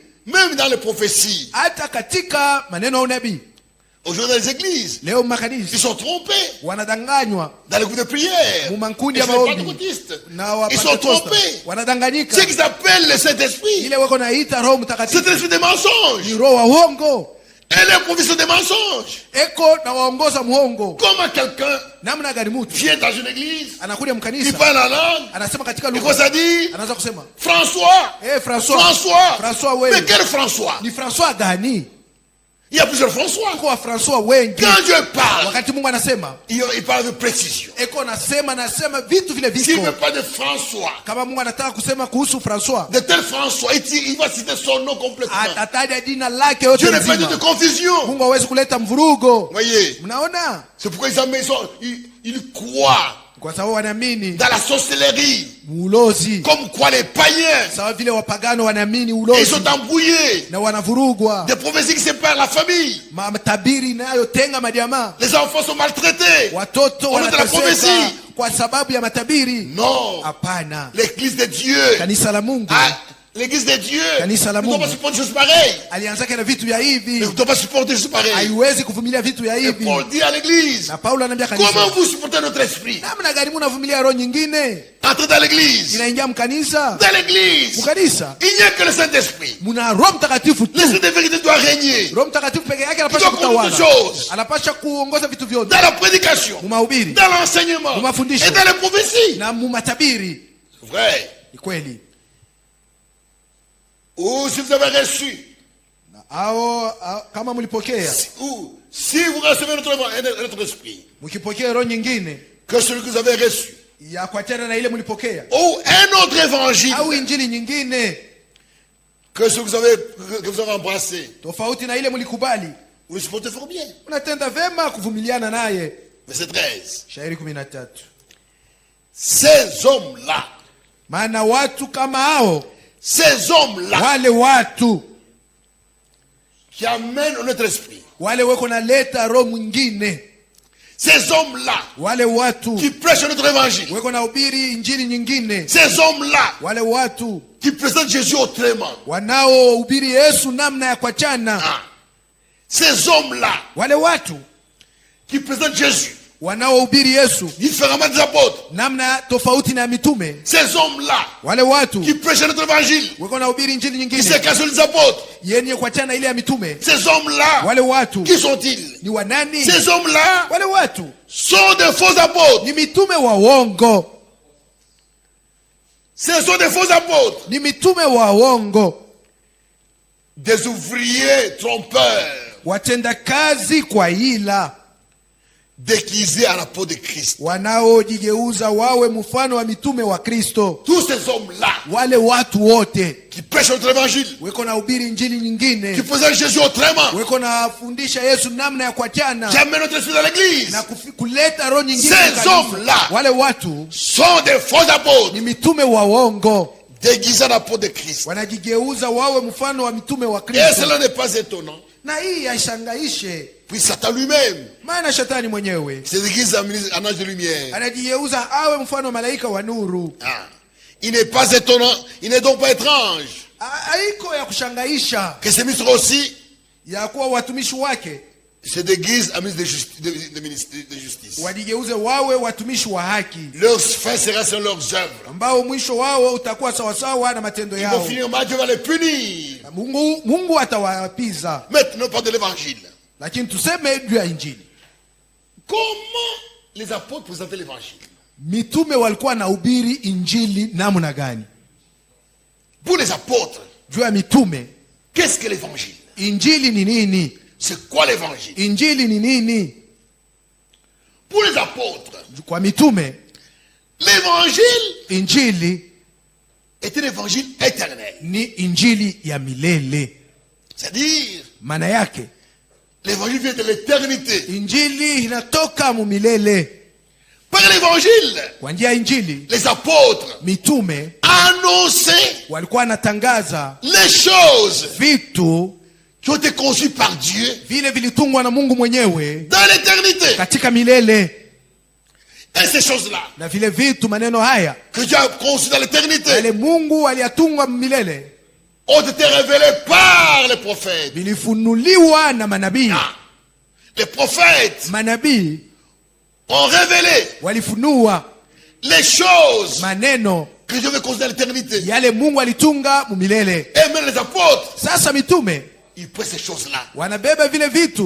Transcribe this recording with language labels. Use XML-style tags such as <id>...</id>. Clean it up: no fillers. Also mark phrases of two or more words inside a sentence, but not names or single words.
<fr>Même dans les prophéties,</fr> <sw>Hata katika maneno ya unabii</sw> <fr>aujourd'hui dans les églises,</fr> <sw>leo</sw> <fr>ils</fr> <sw>makanisa</sw> <fr>sont trompés.</fr> <sw>wanadanganywa,</sw> <fr>Dans les groupes de prière,</fr> <sw>mumankundi</sw> <fr>ils</fr> <sw>ya</sw> <fr>sont</fr> <sw>maombi</sw> <fr>pentecôtistes.</fr> <sw>na</sw> <fr>Ils sont</fr> <sw>Wapentekosta</sw> <fr>trompés.</fr> <sw>wanadanganyika.</sw> <fr>Ce qu'ils appellent le Saint-Esprit,</fr> <sw>Ile wako naita Roho</sw> <fr>c'est</fr> <sw>Mtakatifu</sw> <fr>l'esprit des mensonges.</fr> <sw>ni roho wa uongo,</sw> <fr>Et les prophéties sont des mensonges.</fr> <sw>eko na waongoza muongo.</sw> <fr>Comment quelqu'un</fr> <sw>Namna gani mtu</sw> <fr>vient dans une église,</fr> <sw>anakuja</sw> <fr>il</fr> <sw>mkanisa</sw> <fr>parle en langue,</fr> <sw>anasema katika</sw> <fr>il commence</fr> <sw>lugha,</sw> <fr>à dire</fr> <sw>anaanza kusema</sw> <fr>François,</fr> <sw>François</sw> <fr>François.</fr> <sw>wewe.</sw> <fr>Mais quel François?</fr> <sw>Ni François gani?</sw> <fr>Il y a plusieurs François.</fr> <sw>Kwa François wengi.</sw> <fr>Quand Dieu parle,</fr> <sw>Wakati Mungu anasema</sw> <fr>il parle avec précision.</fr> <sw>eko nasema vitu vile</sw> <fr>S'il ne</fr> <sw>viko.</sw> <fr>veut pas de François,</fr> <sw>Kama Mungu anataka kusema kuhusu François,</sw> <fr>de tel François, il va citer son nom complètement.</fr> <sw>atataja jina lake yote</sw> <fr>Dieu n'est pas dit de</fr> <sw>nzima.</sw> <fr>confusion.</fr> <sw>Mungu hawezi kuleta mvurugo.</sw> <fr>Voyez,</fr> <sw>Mnaona?</sw> <fr>c'est pourquoi ils croient</fr> <sw>Kwa sababu wanaamini</sw> <fr>dans la sorcellerie,</fr> <sw>ulozi.</sw> <fr>comme quoi les païens,</fr> <sw>Sawa vile wapagano wanaamini</sw> <fr>ils</fr> <sw>ulozi</sw> <fr>sont embrouillés.</fr> <sw>na wanavurugwa.</sw> <fr>Des prophéties qui séparent la famille.</fr> <sw>Matabiri inayotenga majamaa.</sw> <fr>Les enfants sont maltraités.</fr> <sw>Watoto</sw> <fr>On est dans la</fr> <sw>wanateseka</sw> <fr>prophétie.</fr> <sw>kwa sababu ya matabiri.</sw> <fr>Non.</fr> <sw>Hapana.</sw> <fr>L'église de Dieu.</fr> <sw>Kanisa la Mungu</sw> <fr>L'église de Dieu</fr> <sw>Kanisa la</sw> <fr>ne doit</fr> <sw>Mungu.</sw> <fr>pas supporter des choses pareilles.</fr> <sw>alianzake na vitu vya</sw> <fr>Ne</fr> <sw>hivi,</sw> <fr>doit pas supporter des choses pareilles.</fr> <sw>haiwezi kuvumilia vitu vya</sw> <fr>Et</fr> <sw>hivi.</sw> <fr>Paul dit à l'église,</fr> <sw>Na Paulo anaambia</sw> <fr>comment</fr> <sw>kanisa,</sw> <fr>vous supportez notre esprit?</fr> <sw>namna gani mnavumilia roho nyingine</sw> <fr>Entrez dans l'église.</fr> <sw>inaingia mkanisa?</sw> <fr>Dans l'église,</fr> <sw>Mkanisa</sw> <fr>il n'y a que le Saint-Esprit.</fr> <sw>muna Roho Mtakatifu tu.</sw> <fr>L'esprit de vérité doit régner</fr> <sw>Roho Mtakatifu peke yake</sw> <fr>Il</fr> <sw>anapaswa</sw> <fr>doit conduire</fr> <sw>kutawala,</sw> <fr>toutes choses.</fr> <sw>anapaswa kuongoza vitu vyote,</sw> <fr>dans la prédication,</fr> <sw>mumahubiri</sw> <fr>dans l'enseignement</fr> <sw>Mumafundisho.</sw> <fr>et dans les prophéties.</fr> <sw>na mumatabiri.</sw> <fr>C'est vrai.</fr> <sw>Ni kweli.</sw> <fr>Ou si vous avez reçu,</fr> <sw>Kama mlipokea,</sw> <fr>ou si vous recevez notre esprit,</fr> <sw>mkipokea roho nyingine</sw> <fr>que celui que vous avez reçu,</fr> <sw>ya kuachana na ile mlipokea,</sw> <fr>ou un autre évangile</fr> <sw>au injili nyingine</sw> <fr>que celui que vous avez embrassé,</fr> <sw>tofauti na ile mlikubali,</sw> <fr>vous le supportez fort bien.</fr> <sw>unatenda vema kuvumiliana naye.</sw> <fr>Verset 13.</fr> <sw>Shairi 13.</sw> <fr>Ces hommes-là,</fr> <sw>Maana watu kama hao,</sw> <fr>ces hommes-là</fr> <sw>wale watu</sw> <fr>qui amènent notre esprit,</fr> <sw>wale weko naleta roho mwingine,</sw> <fr>ces hommes-là</fr> <sw>wale watu</sw> <fr>qui prêchent notre évangile,</fr> <sw>weko na ubiri injili nyingine,</sw> <fr>ces hommes-là</fr> <sw>wale watu</sw> <fr>qui présentent Jésus autrement,</fr> <sw>wanaohubiri Yesu namna ya kuachana,</sw> <fr>ces hommes-là</fr> <sw>wale watu</sw> <fr>qui présentent Jésus</fr> <sw>wanaohubiri Yesu</sw> <fr>différemment des apôtres,</fr> <sw>namna tofauti na mitume,</sw> <fr>ces hommes-là</fr> <sw>wale watu</sw> <fr>qui prêchent notre évangile,</fr> <sw>weko na ubiri injili</sw> <fr>qui se</fr> <sw>nyingine</sw> <fr>cachent les apôtres,</fr> <sw>yenye kuachana ile ya mitume,</sw> <fr>ces hommes-là,</fr> <sw>wale watu</sw> <fr>qui sont-ils?</fr> <sw>ni wanani?</sw> <fr>Ces hommes-là</fr> <sw>Wale watu</sw> <fr>sont des faux apôtres.</fr> <sw>ni mitume wa uongo,</sw> <fr>Ce sont des faux apôtres,</fr> <sw>ni mitume wa uongo,</sw> <fr>des ouvriers trompeurs,</fr> <sw>watenda kazi kwa ila,</sw> <fr>déguisés à la peau de Christ.</fr> <sw>wanaojigeuza wawe mfano wa mitume wa Kristo.</sw> <fr>Tous ces hommes-là</fr> <sw>Wale watu wote</sw> <fr>qui prêchent notre évangile,</fr> <sw>weko na ubiri injili</sw> <fr>qui</fr> <sw>nyingine,</sw> <fr>présentent Jésus autrement,</fr> <sw>weko na fundisha Yesu namna ya kuachana</sw> <fr>qui amènent notre esprit dans l'église,</fr> <sw>na kuleta roho nyingine</sw> <fr>Ces</fr> <sw>kanisa.</sw> <fr>hommes-là</fr> <sw>Wale watu</sw> <fr>sont des faux apôtres,</fr> <sw>ni mitume wa uongo,</sw> <fr>déguisés à la peau de Christ.</fr> <sw>wanajigeuza wawe mfano wa mitume wa</sw> <fr>Et</fr> <sw>Kristo.</sw> <fr>cela n'est pas étonnant.</fr> <sw>Na hii haishangaishe</sw> <fr>Puis Satan lui-même</fr> <sw>Maana shetani mwenyewe</sw> <fr>se déguise en ange de lumière.</fr> <sw>anajigeuza awe mfano malaika wa nuru.</sw> <fr>Il n'est pas étonnant, il n'est donc pas étrange</fr> <sw>Haiko ya kushangaisha</sw> <fr>que ces ministres aussi</fr> <sw>ya kuwa watumishi wake</sw> <fr>se déguisent en ministre de justice.</fr> <sw>wajigeuze wawe watumishi wa haki,</sw> <fr>Leur fin sera sur leurs œuvres.</fr> <sw>ambao mwisho wao utakuwa sawasawa na matendo</sw> <fr>Ils vont</fr> <sw>yao.</sw> <fr>finir mal, Dieu va les punir.</fr> <sw>Mungu atawapiza.</sw> <fr>Maintenant, pas de l'évangile.</fr> <sw>Lakini tuseme juu ya injili.</sw> <fr>Comment les apôtres présentaient l'évangile?</fr> <sw>Mitume walikuwa na ubiri injili namna gani?</sw> <fr>Pour les apôtres,</fr> <sw>Juu ya mitume,</sw> <fr>qu'est-ce que l'évangile?</fr> <sw>injili ni nini?</sw> <fr>C'est quoi l'évangile?</fr> <sw>Injili ni nini?</sw> <fr>Pour les apôtres,</fr> <sw>Kwa mitume,</sw> <fr>l'évangile</fr> <sw>injili</sw> <fr>est un évangile éternel.</fr> <sw>ni injili ya milele.</sw> <fr>C'est-à-dire,</fr> <sw>Maana yake</sw> <fr>l'évangile vient de l'éternité.</fr> <sw>injili inatoka mu milele.</sw> <fr>Par l'évangile,</fr> <sw>Kwa njia ya injili,</sw> <fr>les apôtres</fr> <sw>mitume</sw> <fr>annonçaient</fr> <sw>walikuwa wanatangaza</sw> <fr>les choses</fr> <sw>vitu</sw> <fr>qui ont été conçues par Dieu</fr> <sw>vile vilitungwa na Mungu mwenyewe</sw> <fr>dans l'éternité.</fr> <sw>katika milele.</sw> <fr>Et ces choses-là</fr> <sw>Na vile vitu, maneno haya</sw> <fr>que Dieu a conçues dans l'éternité</fr> <sw>yale Mungu aliyatunga milele</sw> <fr>ont été révélées par les prophètes.</fr> <sw>vilifunuliwa na manabii.</sw> <fr>Les prophètes</fr> <sw>Manabii</sw> <fr>ont révélé</fr> <sw>walifunua</sw> <fr>les choses</fr> <sw>maneno</sw> <fr>que Dieu veut conçues dans l'éternité.</fr> <sw>yale Mungu alitunga mu milele.</sw> <fr>Et même les apôtres,</fr> <sw>Sasa mitume</sw> <fr>ils prennent ces choses-là</fr> <sw>wanabeba vile vitu</sw>